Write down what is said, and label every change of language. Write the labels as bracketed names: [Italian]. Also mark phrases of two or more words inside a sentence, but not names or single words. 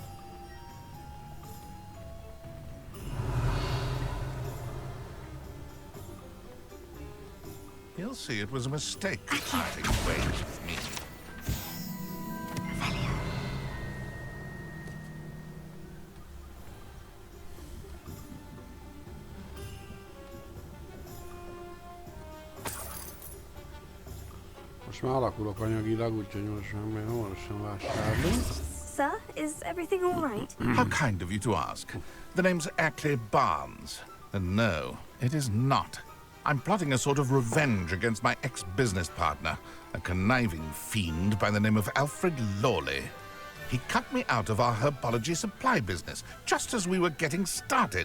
[English] He'll see it was a mistake parting ways with me. Revelio. [Hungarian] Most már alakulok anyagilag, úgyhogy most már hamarosan vásárlunk. [English] Sir, is everything all right? How kind of you to ask. The name's Ackley Barnes. And no, it is not. I'm plotting a sort of revenge against my ex-business partner, a conniving fiend by the name of Alfred Lawley. He cut me out of our herbology supply business just as we were getting started.